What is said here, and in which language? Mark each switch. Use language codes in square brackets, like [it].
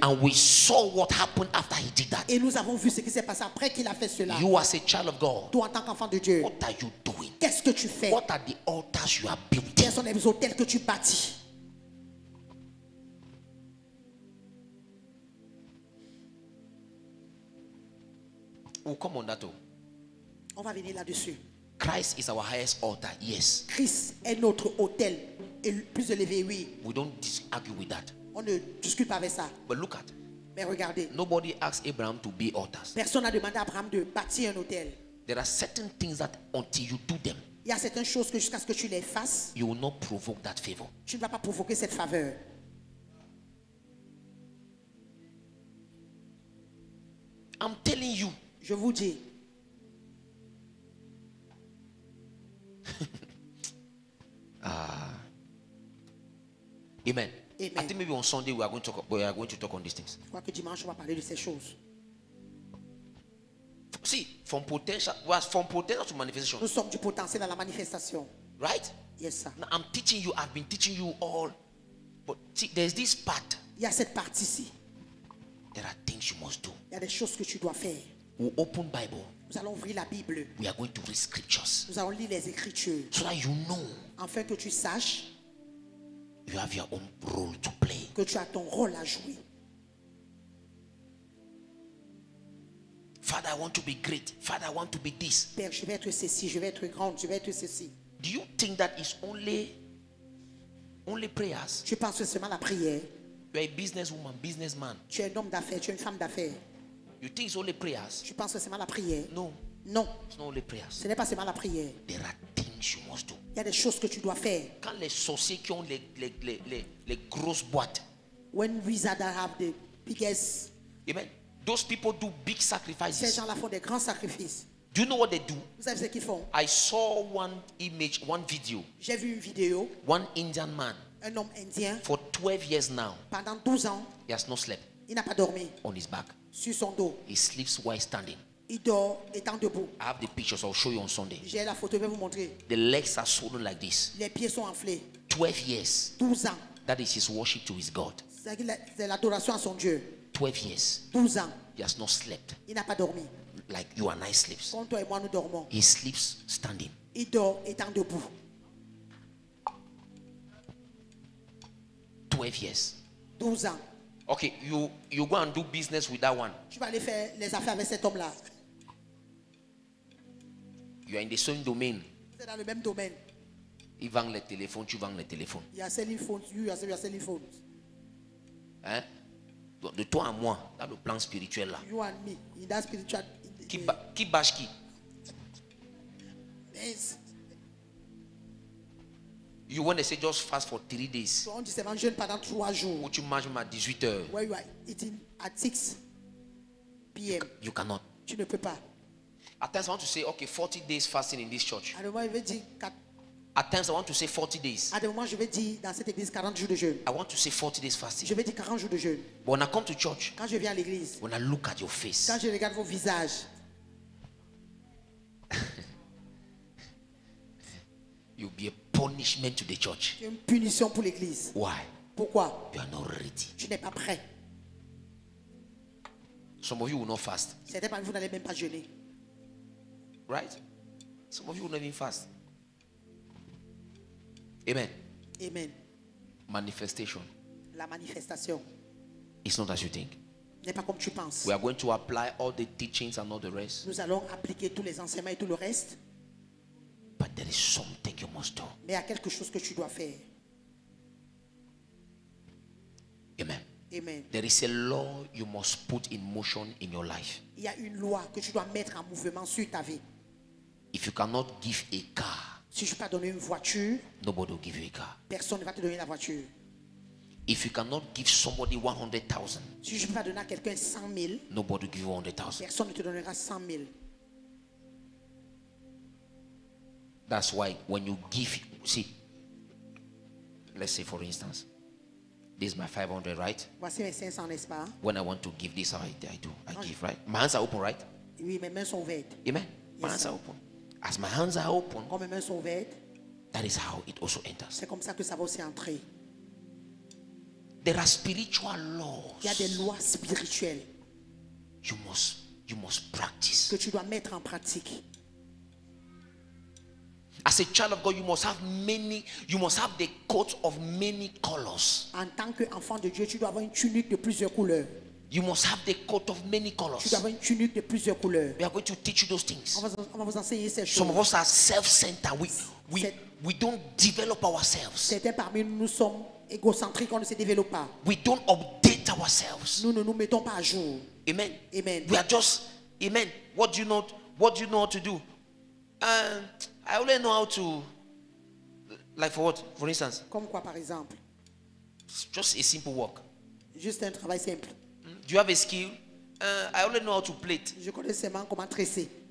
[en] And we saw what happened after he did that. [fr] Et nous avons vu ce qui s'est passé après qu'il a fait cela. [en] You as a child of God, [fr] Toi, en tant qu'enfant de Dieu, [en] what are you doing? [fr] qu'est-ce que tu fais? [en] What are the altars you are building? [fr] Quels sont les hôtels que tu bâtis? [en] We'll come on that too. [fr] On va venir là-dessus. [en] Christ is our highest altar, yes. [fr] Christ est notre hôtel. Et le plus élevé, oui. [en] We don't argue with that. [fr] On ne discute pas avec ça. [en] But look at, [fr] Mais regardez, [en] nobody asked Abraham to build altars. [fr] personne n'a demandé à Abraham de bâtir un hôtel. [en] There are certain things that until you do them, [fr] Il y a certaines choses que jusqu'à ce que tu les fasses, [en] you will not provoke that favor. [fr] tu ne vas pas provoquer cette faveur. [en] I'm telling you, [fr] Je vous dis, [en] amen. [fr] Amen. [en] I think maybe on Sunday we are going to talk on these things. [fr] je crois que dimanche, on va parler de ces choses. [en] See, from potential to manifestation. [fr] Nous sommes du potentiel à la manifestation. [en] Right? Yes, sir. Now I'm teaching you, I've been teaching you all. But see, there's this part. [fr] Il y a cette partie-ci. [en] There are things you must do. [fr] Il y a des choses que tu dois faire. [en] We'll open Bible. [fr] Nous allons ouvrir la Bible. [en] We are going to read scriptures. [fr] Nous allons lire les Écritures. [en] So that you know [fr] Afin que tu saches [en] you have your own role to play. [fr] que tu as ton rôle à jouer. [en] Father, I want to be great. Father, I want to be this. [fr] Père, je vais être ceci, je vais être grande, je vais être ceci. [en] Do you think that is only prayers? [fr] Tu penses que c'est seulement la prière. [en] You are a businesswoman, businessman. [fr] Tu es un homme d'affaires, tu es une femme d'affaires. [en] You think it's only prayers? [fr] Tu penses que c'est seulement la prière. [en] No, [fr] Non, [en] it's not only prayers. [fr] ce n'est pas seulement la prière. [en] There are things you must do. [fr] Il y a des choses que tu dois faire. Quand les sorciers qui ont les grosses boîtes, [en] When wizards have the biggest, amen, those people do big [fr] ces [en] sacrifices. [fr] gens-là font des grands sacrifices. [en] Do you know what they do? [fr] Vous savez ce qu'ils font? [en] I saw one image, one video, [fr] J'ai vu une vidéo, [en] one Indian man [fr] un homme indien, [en] for 12 years now. [fr] pendant 12 ans, [en] He has not slept [fr] il n'a pas dormi [en] on his back. [fr] sur son dos. [en] He sleeps while standing. [fr] Il dort étant debout. [en] I have the pictures. I'll show you on Sunday. [fr] J'ai la photo, je vais vous montrer. [en] The legs are swollen like this. [fr] Les pieds sont enflés. [en] 12 years. [fr] 12 ans. [en] That is his worship to his God. [fr] C'est l'adoration à son Dieu. [en] 12 years. [fr] 12 ans. [en] He has not slept [fr] Il n'a pas dormi. [en] like you and I sleeps. [fr] Comme toi et moi, nous dormons. [en] He sleeps standing. [fr] Il dort étant debout. [en] 12 years. [fr] 12 ans. [en] Okay, you go and do business with that one. [fr] Tu vas aller faire les affaires avec cet homme-là. [en] You are in the same domain. [fr] C'est dans le même domaine. Il vend les téléphones, tu vends les téléphones. Il y a [en] selling phones, you are selling phones. [fr] Hein? Donc, de toi à moi, dans le plan spirituel là. [en] You and me, in that spiritual. [fr] Qui bâche qui? [en] Yes. You want to say just fast for 3 days. [fr] On dit seulement jeûne pendant 3 jours. Ou tu manges même à 18 heures. [en] Where you are eating at 6 p.m. You cannot. [fr] Tu ne peux pas. [en] At times I want to say, okay, 40 days fasting in this church. [fr] À un moment, je vais dire, [en] At times I want to say 40 days. [fr] à un moment, je vais dire dans cette église 40 jours de jeûne. [en] I want to say 40 days [fr] Je [en] fasting. [fr] vais dire 40 jours de jeûne. [en] But when I come to church, [fr] Quand je viens à l'église, [en] when I look at your face, [fr] quand je regarde vos visages, [en] you'll be a punishment to the church. [fr] c'est une punition pour l'église. [en] Why? [fr] Pourquoi? [en] You are not ready. [fr] Tu n'es pas prêt. [en] Some of you will not fast. [fr] Certains parmi vous n'allez même pas jeûner. [en] Right? Some of you will not even fast. Amen. [fr] Amen. [en] Manifestation. [fr] La manifestation [en] It's not as you think. [fr] n'est pas comme tu penses. [en] We are going to apply all the teachings and all the rest. [fr] Nous allons appliquer tous les enseignements et tout le reste. [en] But there is something you must do. [fr] Mais il y a quelque chose que tu dois faire. [en] Amen. [fr] Amen. [en] There is a law you must put in motion in your life. [fr] Il y a une loi que tu dois mettre en mouvement sur ta vie. [en] If you cannot give a car, [fr] Si je ne peux pas donner une voiture, [en] nobody will give you a car. [fr] personne ne va te donner la voiture. [en] If you cannot give somebody 100,000, [fr] Si je ne peux pas donner à quelqu'un 100 000, [en] nobody will give you 100,000. [fr] personne ne te donnera 100 000. [en] That's why when you give, see, let's say for instance, this is my 500, right? [fr] Voici mes 500, n'est-ce pas? [en] When I want to give this, how I do. I give, right? My hands are open, right? [fr] Oui, mes mains sont ouvertes. [en] Amen. My Yes, hands sir. are open. As my hands are open, [fr] Quand mes mains sont ouvertes, [en] that is how it also enters. [fr] c'est comme ça que ça va aussi entrer. [en] There are spiritual [fr] Il y a des [en] laws [fr] lois spirituelles [en] you must practice. [fr] que tu dois mettre en pratique. [en] As a child of God, you must have the coat of many colors. [fr] En tant qu'enfant de Dieu, tu dois avoir une tunique de plusieurs couleurs. [en] You must have the coat of many [fr] Tu [en] colors. [fr] dois avoir une tunique de plusieurs couleurs. [en] We are going to teach you those things. [fr] On va vous enseigner ces [en] Some [fr] choses. [en] of us are self-centered. We don't develop ourselves. [fr] Certains parmi nous, nous sommes égocentriques, on ne se développe pas. [en] We don't update ourselves. [fr] Nous ne nous mettons pas à jour. [en] Amen. [fr] Amen. [en] We are just, amen. What do you know how to do? I only know how to, like for what? For instance, [fr] Comme quoi, par exemple? [en] just a simple work. [fr] Juste un travail simple. [en] Do you have a skill? I only know how to plait. [fr] Je connais seulement comment tresser.